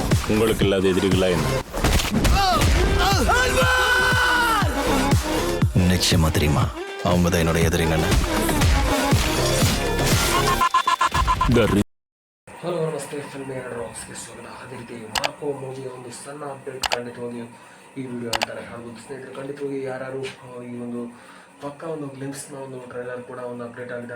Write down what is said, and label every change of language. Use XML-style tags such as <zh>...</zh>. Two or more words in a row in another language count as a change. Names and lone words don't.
<ta>உங்களுக்கு இல்லாத எதிரிகளா என்ன? நிச்சயமா தெரியுமா, அவங்க தான் என்னோட எதிரிங்கன்னு.</ta> <kn>ಹಲೋ ನಮಸ್ತೆ, ಫಿಲ್ಮ್ ಎರಡು ರಾಕ್ಸ್ಗೆ ಸ್ವಾಗತ. ಅದೇ ರೀತಿ ಮಾರ್ಕೋ ಮೂವಿಯ ಒಂದು ಸಣ್ಣ ಅಪ್ಡೇಟ್ ಖಂಡಿತವಾಗಿ ಈ ವಿಡಿಯೋ ಅಂತಾರೆ ಹೇಳ್ಬೋದು ಸ್ನೇಹಿತರೆ. ಖಂಡಿತವಾಗಿ ಯಾರು ಈ ಒಂದು ಪಕ್ಕ ಒಂದು ಗ್ಲಿಮ್ಸ್ನ ಒಂದು ಟ್ರೈಲರ್ ಕೂಡ ಒಂದು ಅಪ್ಡೇಟ್ ಆಗಿದೆ.</kn>